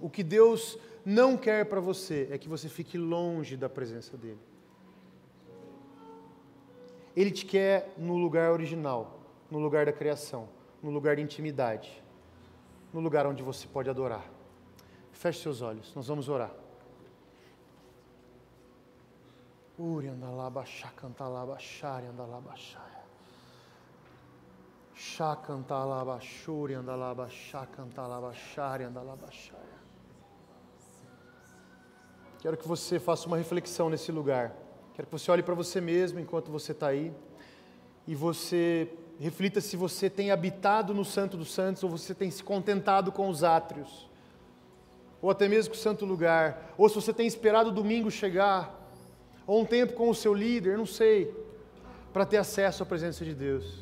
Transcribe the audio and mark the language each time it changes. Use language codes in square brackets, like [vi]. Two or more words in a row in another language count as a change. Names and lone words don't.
[pt] O que Deus não quer para você é que você fique longe da presença dEle. Ele te quer no lugar original, no lugar da criação, no lugar de intimidade, no lugar onde você pode adorar. Feche seus olhos, nós vamos orar. Uri andalaba shakantalaba shari andalaba shaya. Shakantalaba shuri andalaba shakantalaba shari andalaba shaya. Quero que você faça uma reflexão nesse lugar. Quero que você olhe para você mesmo enquanto você está aí e você reflita se você tem habitado no Santo dos Santos ou você tem se contentado com os átrios, ou até mesmo com o santo lugar, ou se você tem esperado o domingo chegar, ou um tempo com o seu líder, não sei, para ter acesso à presença de Deus.